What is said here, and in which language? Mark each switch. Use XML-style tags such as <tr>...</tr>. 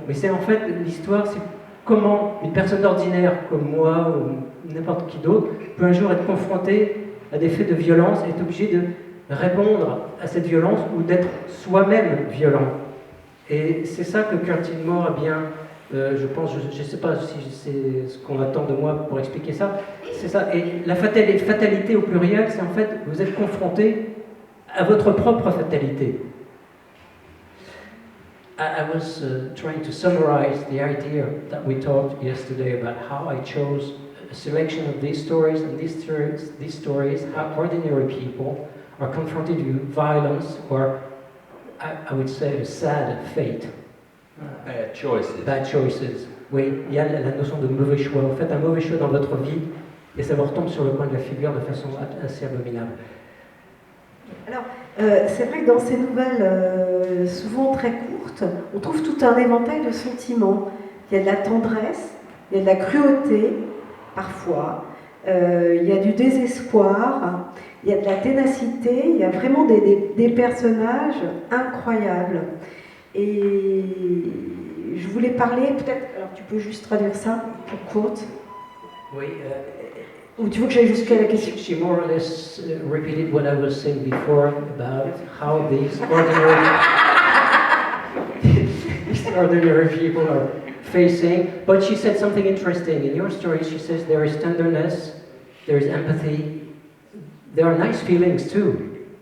<fr>Mais c'est en fait l'histoire, c'est comment une personne ordinaire comme moi ou n'importe qui d'autre peut un jour être confrontée à des faits de violence et est obligé de répondre à cette violence ou d'être soi-même violent. Et c'est ça que Kurt Gilmour a bien, je pense, je ne sais pas si c'est ce qu'on attend de moi pour expliquer ça, c'est ça. Et la fatalité au pluriel, c'est en fait, vous êtes confronté à votre propre fatalité.</fr> <en>I was trying to summarize the idea that we talked yesterday about how I chose a selection of these stories, and these stories, how ordinary people are confronted with violence or, I would say, a sad fate. Bad choices. Bad choices.</en> <fr>Oui, il y a la notion de mauvais choix. Vous faites un mauvais choix dans votre vie et ça vous retombe sur le coin de la figure de façon assez abominable. Alors, c'est vrai que dans ces nouvelles, souvent très courtes, on trouve tout un éventail de sentiments. Il y a de la tendresse, il y a de la cruauté, parfois, il y a du désespoir, Il y a de la ténacité, il y a vraiment des personnages incroyables. Et je voulais parler, peut-être, alors tu peux juste traduire ça pour Kurt, Oui, ou tu veux que j'aille jusqu'à la question?</fr> <en>she more or less repeated what I was saying before about how these these ordinary people are facing. But she said something interesting. In your story, she says there is tenderness, there is empathy, there are nice feelings too.</en>